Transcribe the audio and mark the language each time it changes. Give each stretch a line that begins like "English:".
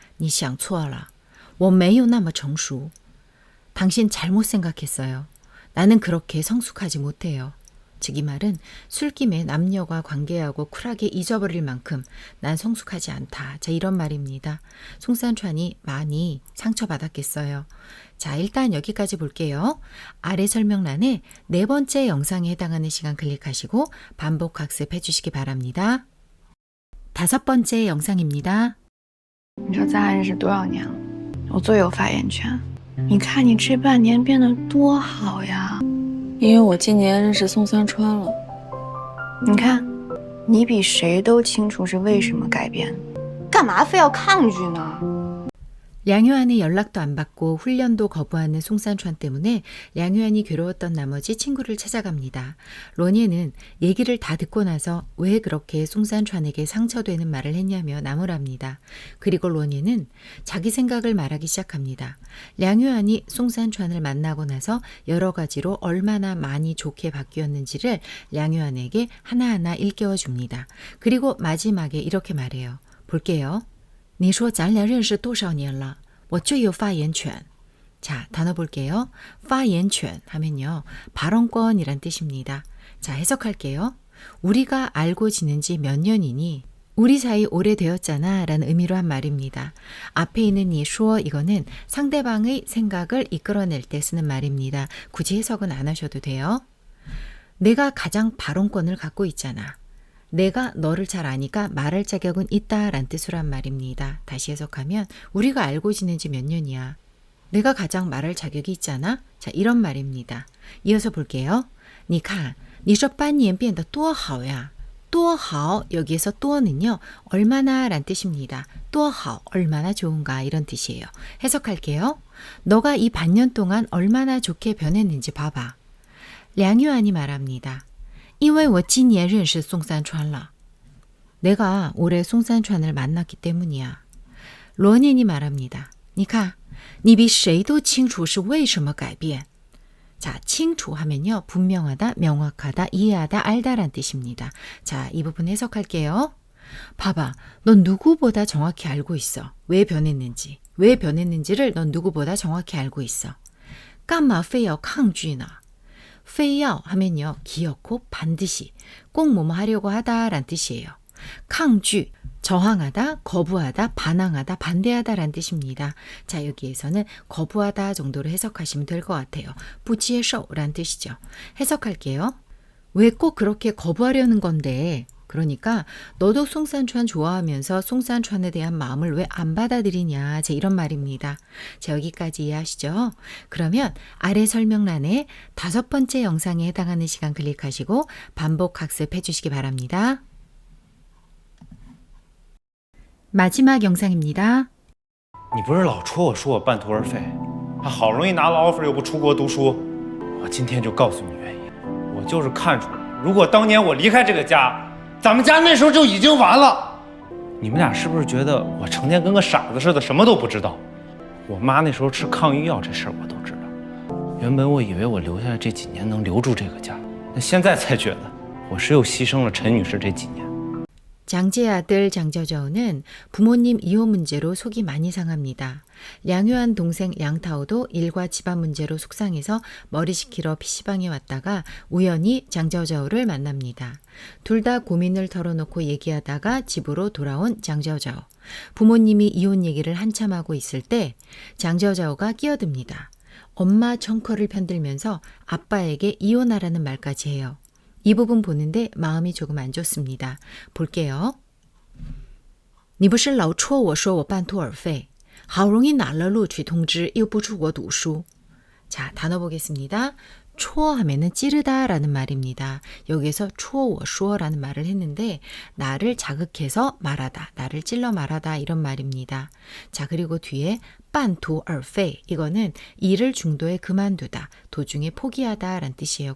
Chinese: 你想错了，我没有那么成熟。
Korean: 당신 잘못 생각했어요. 나는 그렇게 성숙하지 못해요. 즉 이 말은 술김에 남녀가 관계하고 쿨하게 잊어버릴 만큼 난 성숙하지 않다. 자, 이런 말입니다. 송산찬이 많이 상처받았겠어요. 자, 일단 여기까지 볼게요. 아래 설명란에 4번째 영상에 해당하는 시간 클릭하시고 반복 학습해 주시기 바랍니다. 5번째 영상입니다.
Chinese: 你说咱俩认识多少年了？我最有发言权。你看你这半年变得多好呀！因为我今年认识宋三川了。你看，你比谁都清楚是为什么改变，干嘛非要抗拒呢？
Korean: 량효안의 연락도 안 받고 훈련도 거부하는 송산찬 때문에 량효안이 괴로웠던 나머지 친구를 찾아갑니다. 론예는 얘기를 다 듣고 나서 왜 그렇게 송산찬에게 상처되는 말을 했냐며 나무랍니다. 그리고 론예는 자기 생각을 말하기 시작합니다. 량효안이 송산찬을 만나고 나서 여러 가지로 얼마나 많이 좋게 바뀌었는지를 량효안에게 하나하나 일깨워 줍니다. 그리고 마지막에 이렇게 말해요. 볼게요.
Chinese: 你说咱俩认识多少年了我最有发言权
Korean: 자, 단어 볼게요. 发言权 하면요. 발언권이란 뜻입니다. 자, 해석할게요. 우리가 알고 지낸 지 몇 년이니 우리 사이 오래되었잖아 라는 의미로 한 말입니다. 앞에 있는 你说 이거는 상대방의 생각을 이끌어낼 때 쓰는 말입니다. 굳이 해석은 안 하셔도 돼요. 내가 가장 발언권을 갖고 있잖아. 내가 너를 잘 아니까 말할 자격은 있다란 뜻으로 한 말입니다. 다시 해석하면 우리가 알고 지낸 지 몇 년이야. 내가 가장 말할 자격이 있잖아. 자, 이런 말입니다. 이어서 볼게요.
Chinese: 你看你这半年变得多好呀.
Korean: 多好 여기에서 多는요. 얼마나 란 뜻입니다. 多好 얼마나 좋은가 이런 뜻이에요. 해석할게요. 너가 이 반년 동안 얼마나 좋게 변했는지 봐봐. 량효안이 말합니다.
Chinese: 因为我今年认识宋三川了.
Korean: 내가 올해 송산찬을 만났기 때문이야. 론인이 말합니다.
Chinese: 你看你比谁都清楚是为什么改变.
Korean: 자, 清楚 하면요. 분명하다, 명확하다, 이해하다, 알다란 뜻입니다. 자, 이 부분 해석할게요. 봐봐, 넌 누구보다 정확히 알고 있어. 왜 변했는지. 왜 변했는지를 넌 누구보다 정확히 알고 있어.
Chinese: 干嘛非要抗拒呢?非要 하면요.
Korean: 기어코 반드시 꼭 뭐뭐 하려고 하다란 뜻이에요. 抗拒 저항하다, 거부하다, 반항하다, 반대하다란 뜻입니다. 자, 여기에서는 거부하다 정도로 해석하시면 될 것 같아요. 不接受란 뜻이죠. 해석할게요. 왜 꼭 그렇게 거부하려는 건데? 그러니까 너도 송산찬 좋아하면서 송산찬에 대한 마음을 왜 안 받아들이냐. 자, 이런 말입니다. 자, 여기까지 이해하시죠? 그러면 아래 설명란에 5번째 영상에 해당하는 시간 클릭하시고 반복 학습해 주시기 바랍니다. 마지막 영상입니다.
Chinese: 你不是老戳我说我半途而废，还好容易拿了 offer 又不出国读书，我今天就告诉你原因。我就是看出来，如果当年我离开这个家，咱们家那时候就已经完了。你们俩是不是觉得我成天跟个傻子似的，什么都不知道？我妈那时候吃抗郁药这事儿我都知道。原本我以为我留下来这几年能留住这个家，那现在才觉得我是又牺牲了陈女士这几年。
Korean: 장제 아들 장저저우는 부모님 이혼 문제로 속이 많이 상합니다. 량효안 동생 량타오도 일과 집안 문제로 속상해서 머리 식히러 PC방에 왔다가 우연히 장저저우를 만납니다. 둘 다 고민을 털어놓고 얘기하다가 집으로 돌아온 장저저우. 부모님이 이혼 얘기를 한참 하고 있을 때 장저저우가 끼어듭니다. 엄마 청커를 편들면서 아빠에게 이혼하라는 말까지 해요. 이 부분 보는데 마음이 조금 안 좋습니다. 볼게요.
Chinese: 你不是老戳我说我半途而废好容易拿了录取通知又不出国读书
Korean: 자, 단어 보겠습니다. 戳 하면은 찌르다 라는 말입니다. 여기에서 戳我说 라는 말을 했는데 나를 자극해서 말하다, 나를 찔러 말하다 이런 말입니다. 자, 그리고 뒤에 半途而废 이거는 일을 중도에 그만두다, 도중에 포기하다 라는 뜻이에요.